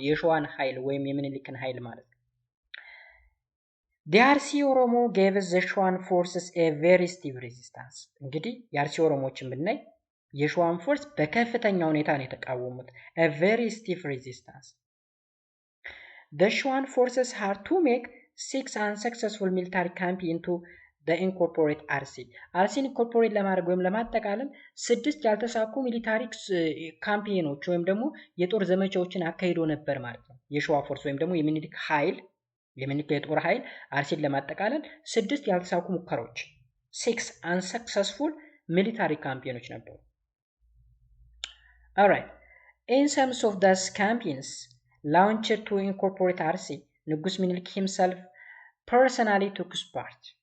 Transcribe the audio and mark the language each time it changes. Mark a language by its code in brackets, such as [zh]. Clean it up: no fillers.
[am] የሸዋን ኃይል ወይም የምኒልክን ኃይል ማለት ነው። [en] the አርሲ ኦሮሞ gave the Shuan forces a very stiff resistance. [am] እንግዲህ የአርሲ ኦሮሞችን ብናይ የሸዋን ፎርስ በከፍተኛ ሁኔታ ነው የተቃወሙት። [en] a very stiff resistance. the Shuan forces had to make 6 unsuccessful military campaigns into [am] the incorporate አርሲን ኢንኮርፖሬት ለማድረግ ወይም ለማጠቃለል 6 ያልተሳኩ ሚሊታሪ ካምፔኖች ወይም ደግሞ የጦር ዘመቻዎችን አካሂዶ ነበር ማለት ነው። የሸዋ ፎርስ ወይም ደግሞ የሚኒሊክ የጦር ኃይል አርሲን ለማጠቃለል 6 ያልተሳኩ ሙከራዎች [en] 6 unsuccessful military campaigns [am] ነበሩ። [en] Alright, in some of those campaigns launched to incorporate RC, ንጉስ ሚኒሊክ himself personally took part.